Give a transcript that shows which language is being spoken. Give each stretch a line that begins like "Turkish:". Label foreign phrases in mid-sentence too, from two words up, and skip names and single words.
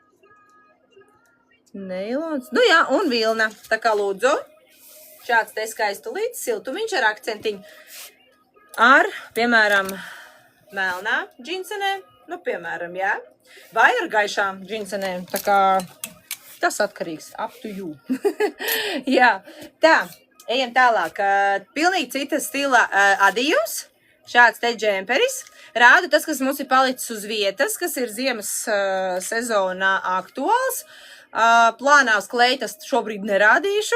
Latvian: Neilons, nu jā, un vilna. Tā kā lūdzu, šāds te skaistulīts, siltumiņš ar akcentiņu. Ar, piemēram, melnā džinsenēm, nu, piemēram, jā. Vai ar gaišām džinsenēm, tā kā tas atkarīgs,
English: up to you.
Latvian: Jā, tā, ejam tālāk. Pilnīgi cita stila adījums. Šāds te džemperis. Rādu tas, kas mums ir palicis uz vietas, kas ir ziemas sezonā aktuāls. Plānās kleitas šobrīd nerādīšu.